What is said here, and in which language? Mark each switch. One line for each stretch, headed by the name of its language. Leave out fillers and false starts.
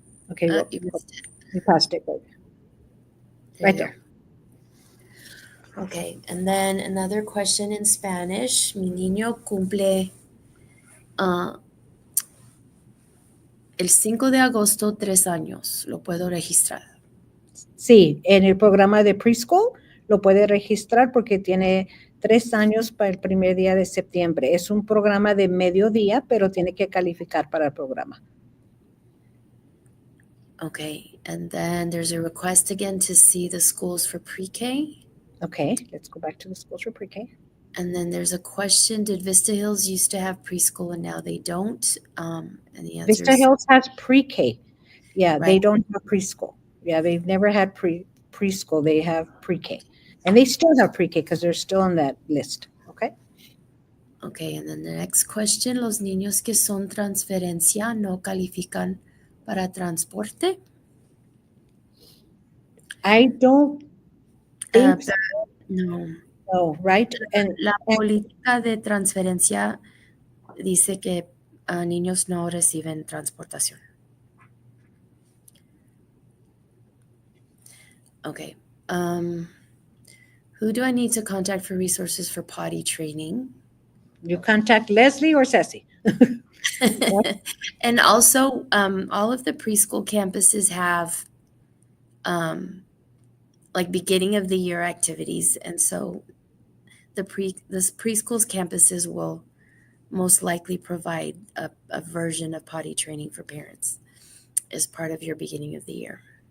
English: Okay, you passed it, Greg. Right there. Okay, and then another question in Spanish.
Spanish: Mi niño cumple el 5 de agosto 3 años. ¿Lo puedo registrar? Sí, en el programa de preschool lo puede registrar porque tiene 3 años para el primer día de septiembre. Es un programa de mediodía, pero tiene que calificar para el programa.
English: Okay, and then there's a request again to see the schools for pre-K. Okay, let's go back to the schools for pre-K. And then there's a question, did Vista Hills used to have preschool and now they don't? And the answer Vista is Hills has pre-K. Yeah, right. They don't have preschool. Yeah, they've never had preschool. They have pre-K. And they still have pre-K because they're still on that list. Okay. Okay, and then the next question,
Spanish: los niños que son transferencia no califican para transporte?
English: I don't think so. No. No, right?
Spanish: La política de transferencia dice que niños no reciben transportación.
English: Okay. Who do I need to contact for resources for potty training? You contact Leslie or Ceci. And also, all of the preschool campuses have like beginning of the year activities, and so the preschool's campuses will most likely provide a version of potty training for parents as part of your beginning of the year.